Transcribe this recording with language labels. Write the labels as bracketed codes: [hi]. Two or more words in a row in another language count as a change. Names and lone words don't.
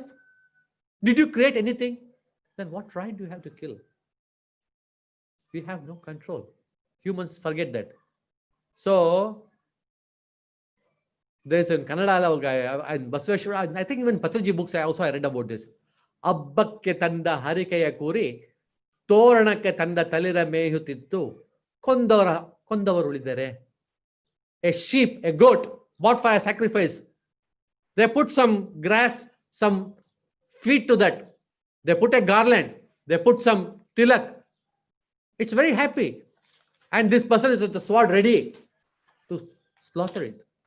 [en] Did you create anything? Then what right do you have to kill? We have no control. Humans forget that. So there's in Kannada guy and Basaveshwara, I think even Patriji books I read about this. [kn] ಹಬ್ಬಕ್ಕೆ ತಂದ ಹರಕೆಯ ಕುರಿ ತೋರಣಕ್ಕೆ ತಂದ ತಳಿರ ಮೇಯುತ್ತಿತ್ತು ಕೊಂದವರು ಉಳಿದರೆ. [en] A sheep, a goat bought for a sacrifice, they put some grass, some feet to that, they put a garland, they put some tilak, it's very happy, and this person is with the sword ready to slaughter it.